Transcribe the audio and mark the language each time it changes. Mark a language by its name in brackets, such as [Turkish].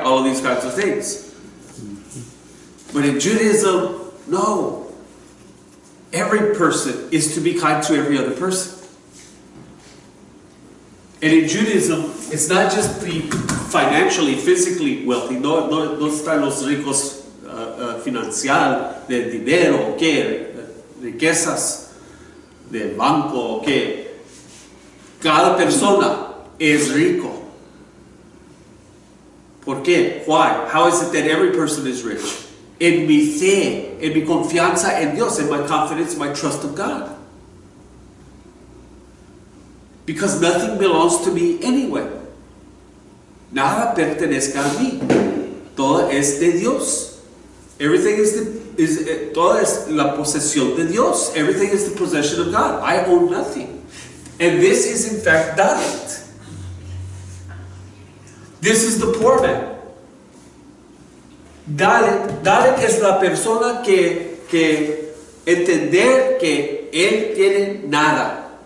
[English] All of these kinds of things. But in Judaism, no. Every person is to be kind to every other person. And in Judaism, it's not just the financially, physically wealthy. [Spanish] No están los ricos financiar, de dinero, ¿qué? Riquezas, de banco, ¿qué? Cada persona es rico. ¿Por qué? [English] Why? How is it that every person is rich? [Spanish] En mi fe, en mi confianza en Dios, [English] in my confidence, my trust of God. Because nothing belongs to me anyway. [Spanish] Nada pertenezca a mí. Todo es de Dios. [English] Everything [Spanish] todo es la posesión de Dios. [English] Everything is the possession of God. I own nothing. And this is in fact Dalet. This is the poor man. [Spanish] Dalet es la persona que entender que él tiene nada.